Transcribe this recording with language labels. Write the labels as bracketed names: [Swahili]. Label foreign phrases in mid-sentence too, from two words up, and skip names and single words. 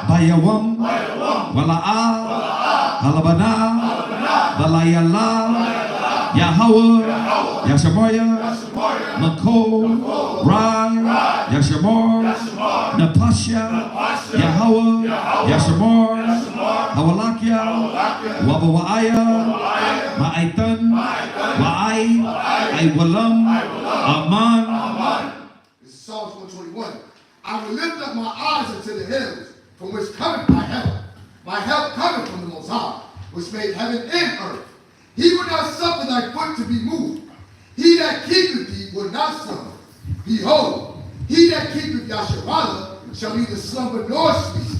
[English] Bayawam, Wala'a, Halabana, Balayala, Yahweh, Yashamoya, Mako, Rai, Yashamor, Napasha, Yahweh, Yashamor, Hawalakia, Wabawaya, Ma'aitan, Wa'ai, Aiwalam, Aman. This is Psalms 121. I will lift up my eyes unto the hills, from which cometh my help. My help cometh from the Most High, which made heaven and earth. He will not suffer thy foot to be moved. He that keepeth thee will not slumber. Behold, he that that keepeth Yasharala shall neither slumber nor sleep.